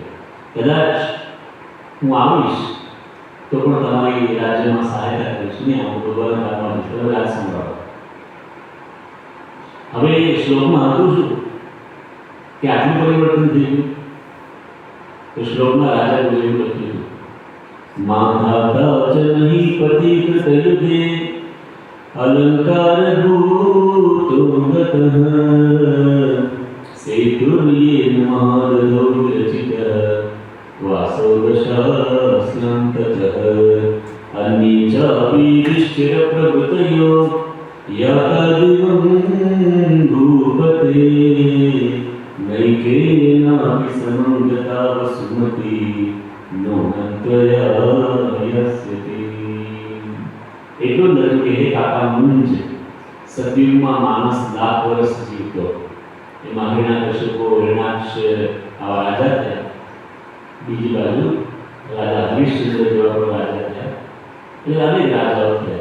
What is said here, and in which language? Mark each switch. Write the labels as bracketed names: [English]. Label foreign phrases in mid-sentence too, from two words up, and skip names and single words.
[Gujarati] કદાચ હું આવીશ તો પણ તમારી રાજ્યમાં સહાયતા કરીશ નહીં, આવું તો બરાબર કામમાં તમે રાજ સંભાળો. હવે શ્લોકમાં હતું શું કે આટલું પરિવર્તન થઈ ગયું. તો શ્લોકમાં રાજા એવું લખ્યું [Sanskrit] माधाता च नहीं पति कृतयुगे अलंकार भूतो गतः सेतुर्येन महारथो विरचितः वासो दशास्त्रं ततः अन्ये चापि युधिष्ठिरप्रभृतयो यातादिवं भूपते नैकेनापि समङ्गता वसुमती नोनत्वया यस्यते। [Gujarati] એટલું જ નથી કે હે કાકા મુંજ સતયુગમાં માણસ લાખ વર્ષ જીવતો, એમાં હિરણ્યકશિપુ હિરણાક્ષ આવા રાજા થયા, બીજી બાજુ રાજા હરિશ્ચંદ્ર જેવા પણ રાજા થયા, એટલે અનેક રાજાઓ થયા.